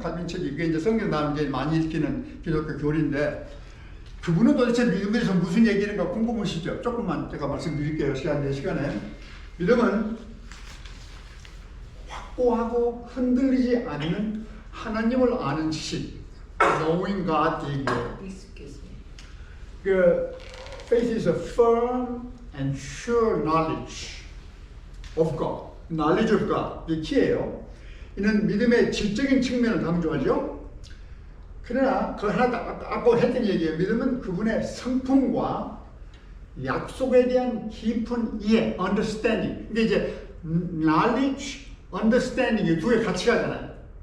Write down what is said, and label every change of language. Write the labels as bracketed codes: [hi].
[ko] 칼빈 책이 이게 이제 성경 다음 이제 많이 읽히는 기독교 교리인데 그분은 도대체 믿음에 대해서 무슨 얘기인가 궁금하시죠? 조금만 제가 말씀드릴게요. 시간에 믿음은 확고하고 흔들리지 않는 하나님을 아는 지식. [en] Knowing God [ko] 얘기예요. 그 [en] faith is a firm and sure knowledge of God. knowledge of God. [ko] 이게 키예요. 이는 믿음의 질적인 측면을 강조하죠. 그러나 그 하나 아까 했던 얘기예요. 믿음은 그분의 성품과 약속에 대한 깊은 이해, understanding. 근데 이제 knowledge, understanding 이 두 개 같이 가잖아요.